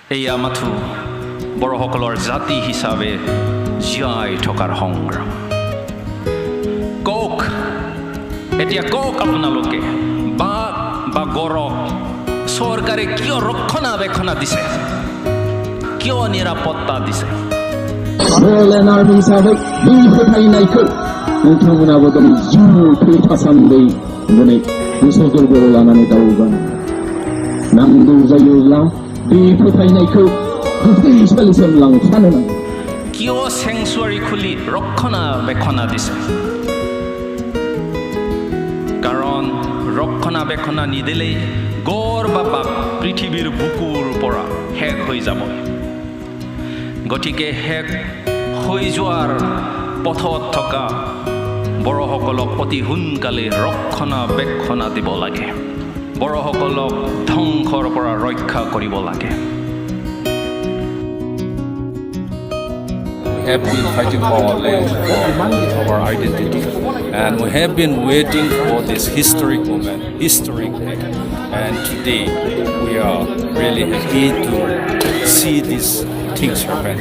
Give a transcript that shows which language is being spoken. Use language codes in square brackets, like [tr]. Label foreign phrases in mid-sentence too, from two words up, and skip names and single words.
[as] এয়া মাথো বড়সকলৰ জাতি হিচাপে জীয়াই থকাৰ সংগ্ৰাম কওক এতিয়া কওক আপোনালোকে বাঘ বা গড়ক চৰকাৰে কিয় ৰক্ষণাবেক্ষণ দিছে কিয় নিৰাপত্তা দিছে [brx] नोंथांमोनाबो दिनै जिउ थै थासान्दै दिनै गोसो गोरबोआव लानानै दावगान नांगौ जायोब्ला बे फोथायनायखौ गोथैसालिसिम लांफानो नांगौ [as] কিয় চেংচুৱাৰী খুলি ৰক্ষণাবেক্ষণ দিছে কাৰণ ৰক্ষণাবেক্ষণ নিদিলেই গড় বা বাঘ পৃথিৱীৰ বুকুৰ পৰা শেষ হৈ যাব গতিকে শেষ হৈ যোৱাৰ পথত থকা বড়সকলক অতি সোনকালে ৰক্ষণাবেক্ষণ দিব লাগে বড়সকলক ধ্বংসৰ পৰা ৰক্ষা কৰিব লাগে [en] We have been fighting for our land, for our identity, and we have been waiting for this historic moment, historic day. And today, we are really happy to see these things happen.